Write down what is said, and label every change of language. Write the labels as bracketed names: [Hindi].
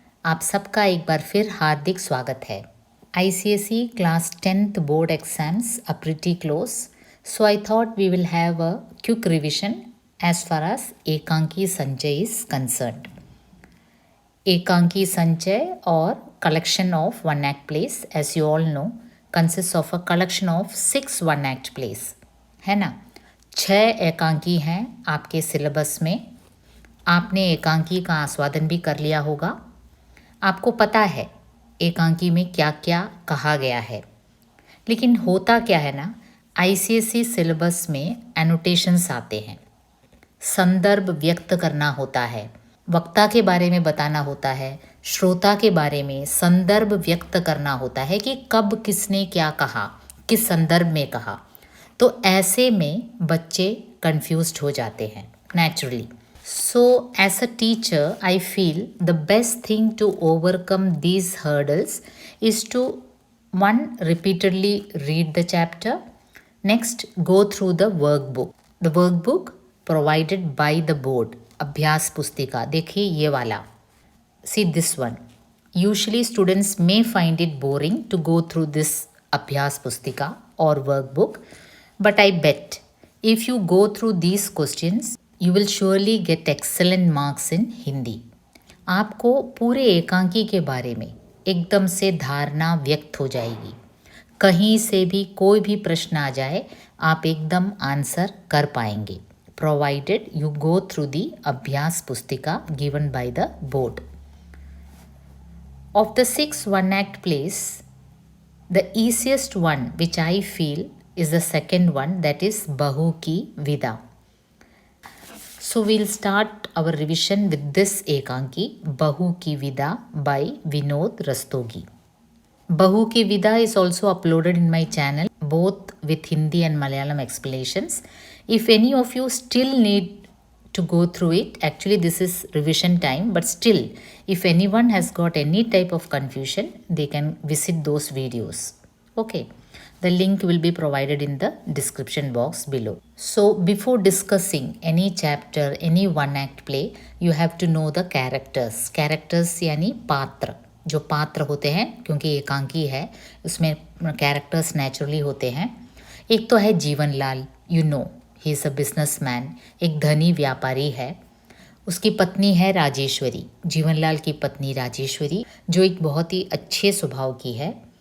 [Hindi] आप सबका एक बार फिर हार्दिक स्वागत है। [English] ICSE class 10th board exams are pretty close, so I thought we will have a quick revision as far as Ekanki Sanjay is concerned. Ekanki Sanjay or collection of one act plays, as you all know, consists of a collection of 6 one act plays, [Hindi] है ना। 6 एकांकी हैं आपके syllabus में। आपने एकांकी का आस्वादन भी कर लिया होगा। आपको पता है एकांकी में क्या क्या कहा गया है। लेकिन होता क्या है ना, ICSE सिलेबस में एनोटेशंस आते हैं, संदर्भ व्यक्त करना होता है, वक्ता के बारे में बताना होता है, श्रोता के बारे में संदर्भ व्यक्त करना होता है कि कब किसने क्या कहा, किस संदर्भ में कहा। तो ऐसे में बच्चे कंफ्यूज्ड हो जाते हैं naturally. [English] So, as a teacher, I feel the best thing to overcome these hurdles is to one, repeatedly read the chapter. Next, go through the workbook. The workbook provided by the board. [Hindi] अभ्यास पुस्तिका देखिए ये वाला. [English] See this one. Usually students may find it boring to go through this अभ्यास पुस्तिका or workbook, but I bet if you go through these questions, you will surely get excellent marks in Hindi. [Hindi] आपको पूरे एकांकी के बारे में एकदम से धारणा व्यक्त हो जाएगी। कहीं से भी कोई भी प्रश्न आ जाए आप एकदम आंसर कर पाएंगे, [English] Provided you go through the अभ्यास पुस्तिका given by the board. Of the 6 one act plays, the easiest one which I feel is the second one, that is Bahu Ki Vida. So we'll start our revision with this Ekanki, Bahu Ki Vida by Vinod Rastogi. Bahu Ki Vida is also uploaded in my channel, both with Hindi and Malayalam explanations. If any of you still need to go through it, actually this is revision time, but still, if anyone has got any type of confusion, they can visit those videos. Okay. The link will be provided in the description box below. So before discussing any chapter, any one act play, you have to know the characters. [Hindi] Characters यानी पात्र, जो पात्र होते हैं, क्योंकि एकांकी है उसमें कैरेक्टर्स नेचुरली होते हैं। एक तो है Jivanlal, [English] you know he is a businessman, [Hindi] एक धनी व्यापारी है। उसकी पत्नी है राजेश्वरी, जीवनलाल की पत्नी राजेश्वरी, जो एक बहुत ही अच्छे स्वभाव की है।